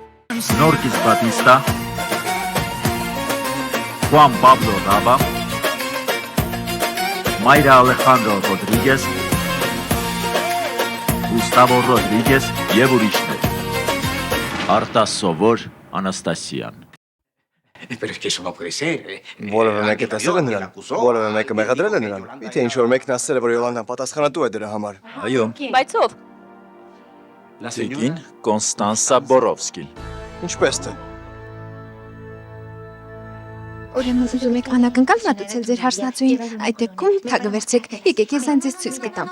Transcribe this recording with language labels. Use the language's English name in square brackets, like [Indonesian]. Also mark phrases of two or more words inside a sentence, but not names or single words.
[Armenian] Norquis Batista, Juan Pablo Raba, Mayra Alejandro Rodríguez, Gustavo Rodríguez եւ ուրիշներ։ Արտաս Սովոր Անաստասյան։ [Spanish] Pero es que eso no puede ser. [Armenian] Որևէ մեկը տեսել է նրան, որևէ մեկը մեղադրել է նրան։ Եթե ինչ որ մեկն ասել է, որ Յոլանդան պատասխանատու է դրա համար։ Այո, Բայց ով։ Տիկին Կոնստանսա Բորովսկին։ Ինչպես թե։ Ուրեմն ուզում եք անակնկալ մատուցել ձեր հարսնացուին, այդ դեպքում թագը վերցեք, եկեք ես այն ձեզ ցույց կտամ։